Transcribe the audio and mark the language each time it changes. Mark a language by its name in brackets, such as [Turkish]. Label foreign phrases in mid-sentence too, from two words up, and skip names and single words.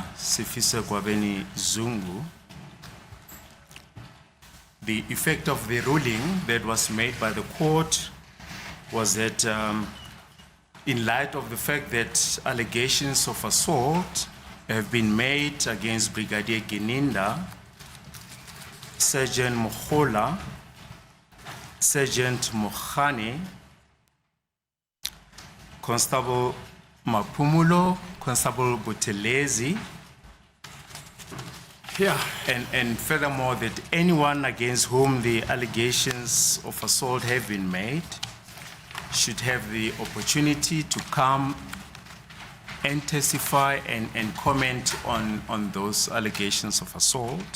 [English] Sifiso Gwabeni Zungu. The effect of the ruling that was made by the court was that in light of the fact that allegations of assault have been made against Brigadier Geninda, Sergeant Mohola, Sergeant Mohane, Constable Mapumulo, Constable Butelezi, Yeah. and furthermore that anyone against whom the allegations of assault have been made should have the opportunity to come and testify and comment on those allegations of assault.